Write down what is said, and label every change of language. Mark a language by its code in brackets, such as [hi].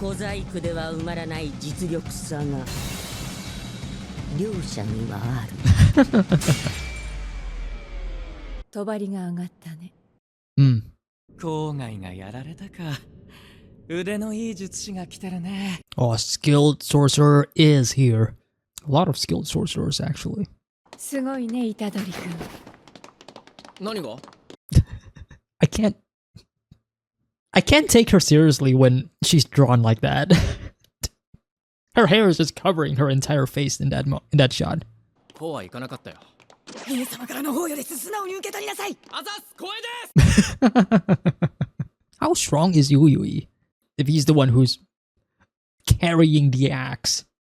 [ja] 小細工では埋まらない実力差が両者にはある。帳が上がったね。うん。郊外がやられたか。腕のいい術師が来てるね。 [en] Oh, a skilled sorcerer is here. A lot of skilled sorcerers, actually. [ja] すごいね、虎杖君。何が？ [en] I can't take her seriously when she's drawn like that. Her hair is just covering her entire face in that shot. [ja] こうはいかなかったよ。姫様からの方より素直に受け取りなさい。あざっす、光栄です。 [en] How strong is Yuyui if he's the one who's carrying the axe?